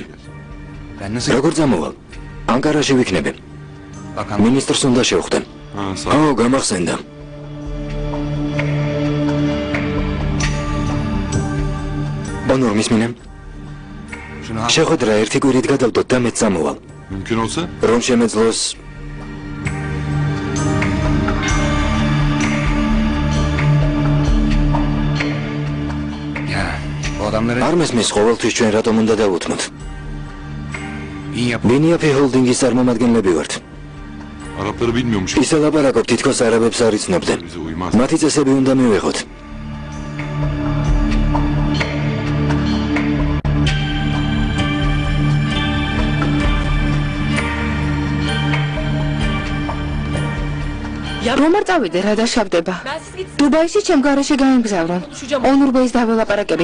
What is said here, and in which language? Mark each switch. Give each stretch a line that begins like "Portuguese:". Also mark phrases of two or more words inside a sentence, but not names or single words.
Georgian: როგორ წამოვალ? ანკარაში ვიქნები. მინისტრს უნდა შევხვდე.
Turkish: Ha, sağ
Georgian: ო, გამახსენდა. ონურ მისმინე. შეხვედრა ერთი კვირით გადავდოთ და მეც წამოვალ.
Turkish: Mümkün olsa
Georgian: რომ შემეძლოს არ მესმის ყოველთვის ჩვენ რატომ უნდა დავუთმოთ. ბინიაფი ჰოლდინგის წარმომადგენლები ვართ.
Turkish: Arapları bilmiyormuş.
Georgian: ისე ლაპარაკობ, თითქოს არაბებს არ იცნობდნენ.
Turkish: Bize uymaz.
Georgian: მათი წესები უნდა მივიღოთ. რომ არ წავიდე, რა დაშავდება? დუბაიში ჩემ გარეშე გაემგზავრონ. ონურბეის დაველაპარაკები.